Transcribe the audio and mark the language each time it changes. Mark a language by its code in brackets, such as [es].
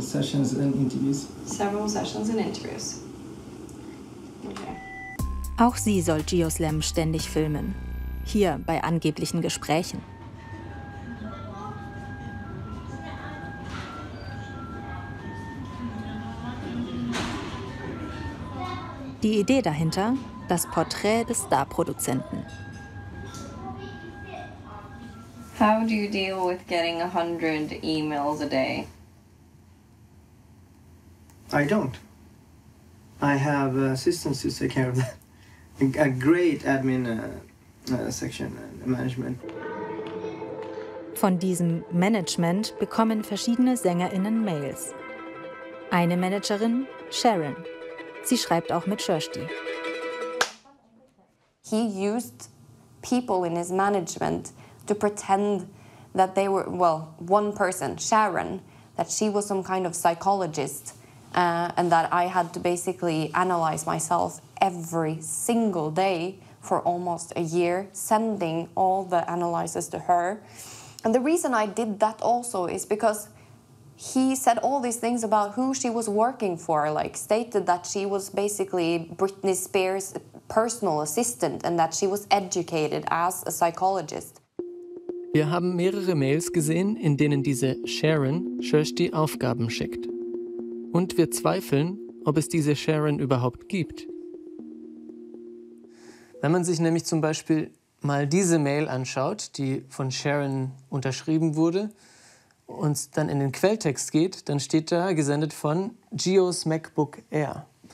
[en] sessions and interviews. Several sessions and interviews. Okay. [de] Auch sie soll Geoslam ständig filmen. Hier bei angeblichen Gesprächen. Die Idee dahinter, das Porträt des Starproduzenten. [en] How do you deal with getting 100 emails a day? I don't. I have assistants who take care of that. A great admin section and management. [de] Von diesem Management bekommen verschiedene SängerInnen Mails. Eine Managerin, Sharon. Sie schreibt auch mit Kirsty. [en] He used people in his management to pretend that they were, well, one person, Sharon, that she was some kind of psychologist and that I had to basically analyze myself every single day for almost a year, sending all the analyses to her. And the reason I did that also is because he said all these things about who she was working for, like stated that she was basically Britney Spears' personal assistant and that she was educated as a psychologist. [de] Wir haben mehrere Mails gesehen, in denen diese Sharon Kirsty Aufgaben schickt. Und wir zweifeln, ob es diese Sharon überhaupt gibt. Wenn man sich nämlich zum Beispiel mal diese Mail anschaut, die von Sharon unterschrieben wurde, und dann in den Quelltext geht, dann steht da, gesendet von Gios MacBook Air.